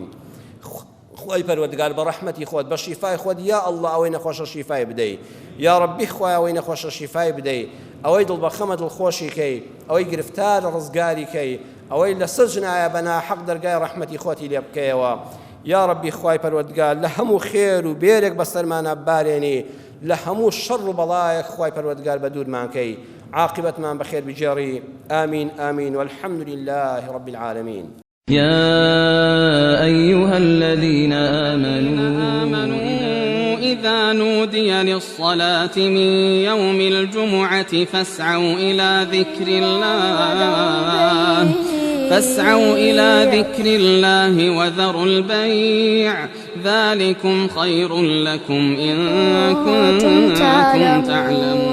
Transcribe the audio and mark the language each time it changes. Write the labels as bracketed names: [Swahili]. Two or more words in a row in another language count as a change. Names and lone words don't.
[Central Kurdish] خوای پەروەردگار بە ڕەحمەتی خۆت بە شیفای خۆت یا ئەڵڵا ئەوەی نەخۆشە شیفای بدەیت، یا ڕەبی خوای ئەوەی نەخۆشە شیفای بدەیت، ئەوەی دڵبەخەمە دڵخۆشی کەی، ئەوەی گرفتار ڕزگاری کەی، ئەوەی لەسەر ژنایە بە ناحەق دەرگای ڕەحمەتی خۆتی لێ بکەیەوە. یا ڕەبی خوای پەروەردگار لە هەموو خێر و بێرێک بەسەرمانە بارێنی، لە هەموو شەڕ و بەڵایەک خوای پەروەردگار بە دوورمان کەی، عاقبەتمان بەخێر بجێڕی. [Arabic] آمین آمین والحمد لله رب العالمين. يا أيها الذين آمنوا إذا نودي للصلاة من يوم الجمعة فاسعوا إلى ذكر الله وذروا البيع ذلكم خير لكم إن كنتم تعلمون.